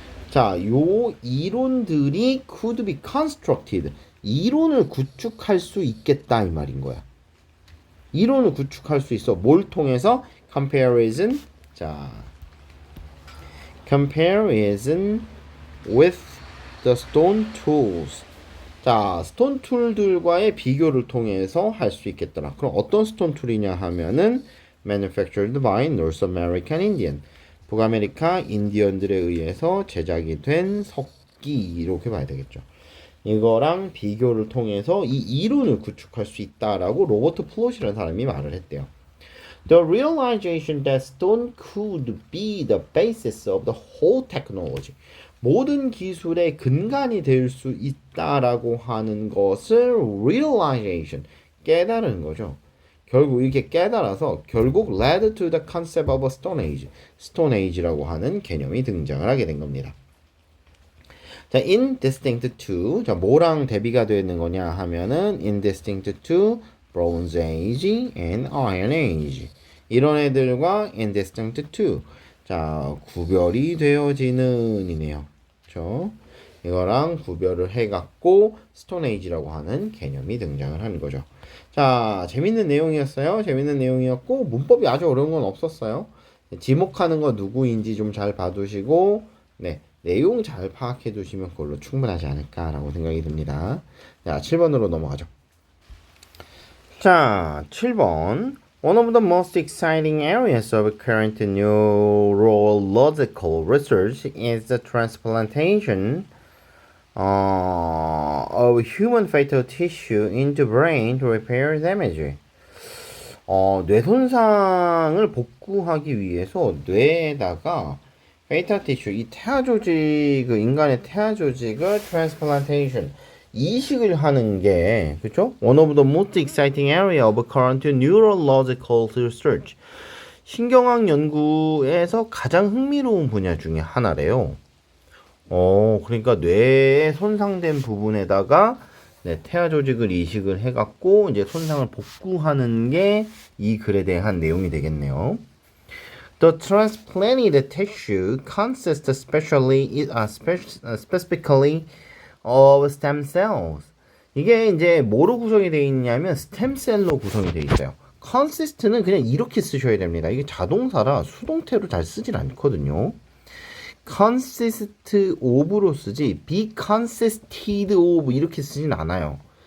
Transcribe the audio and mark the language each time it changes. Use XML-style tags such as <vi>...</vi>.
<en>자,</en> <ko>요 이론들이</ko> <en>could be constructed.</en> <ko>이론을 구축할 수 있겠다 이 말인 거야. 이론을 구축할 수 있어. 뭘 통해서? comparison.</ko> <en>자, comparison with the stone tools.</en> <ko>자, 스톤 툴들과의 비교를 통해서 할 수 있겠더라. 그럼 어떤 스톤 툴이냐 하면은</ko> <en>manufactured by North American Indian.</en> <ko>북아메리카 인디언들에 의해서 제작이 된 석기 이렇게 봐야 되겠죠. 이거랑 비교를 통해서 이 이론을 구축할 수 있다라고 로버트 플롯이라는 사람이 말을 했대요.</ko> <en>The realization that stone could be the basis of the whole technology.</en> <ko>모든 기술의 근간이 될 수 있다라고 하는 것을 realization, 깨달은 거죠. 결국 이렇게 깨달아서 결국</ko> <en>led to the concept of a stone age,</en> <ko>stone age라고 하는 개념이 등장을 하게 된 겁니다.</ko> <en>자, indistinct to, 자,</en> <ko>뭐랑 대비가 되는 거냐 하면은</ko> <en>indistinct to Bronze Age and Iron Age.</en> <ko>이런 애들과</ko> <en>indistinct to,</en> <ko>자, 구별이 되어지는 이네요. 그렇죠? 이거랑 구별을 해갖고 스톤 에이지라고 하는 개념이 등장을 하는 거죠. 자, 재밌는 내용이었어요. 재밌는 내용이었고 문법이 아주 어려운 건 없었어요. 지목하는 거 누구인지 좀 잘 봐두시고, 네, 내용 잘 파악해 두시면 그걸로 충분하지 않을까라고 생각이 듭니다. 자, 7번으로 넘어가죠. 자, 7번.</ko> <en>One of the most exciting areas of current neurological research is the transplantation of human fetal tissue into brain to repair damage.</en> <ko>뇌 손상을 복구하기 위해서 뇌에다가 페이탈 티슈, 이 태아 조직, 인간의 태아 조직을 transplantation, 이식을 하는 게, 그쵸?</ko> <en>One of the most exciting area of current neurological research.</en> <ko>신경학 연구에서 가장 흥미로운 분야 중에 하나래요. 그러니까 뇌에 손상된 부분에다가 네, 태아 조직을 이식을 해갖고 이제 손상을 복구하는 게 이 글에 대한 내용이 되겠네요.</ko> <en>The transplanted tissue consists specifically of stem cells.</en> <ko>이게 이제 뭐로 구성이 되어 있냐면 스템셀로 구성이 되어 있어요. consist는 그냥 이렇게 쓰셔야 됩니다. 이게 자동사라 수동태로 잘 쓰질 않거든요.</ko> <en>consist of</en> <ko>로 쓰지</ko> <en>be consisted of</en> <ko>이렇게 쓰진 않아요.</ko>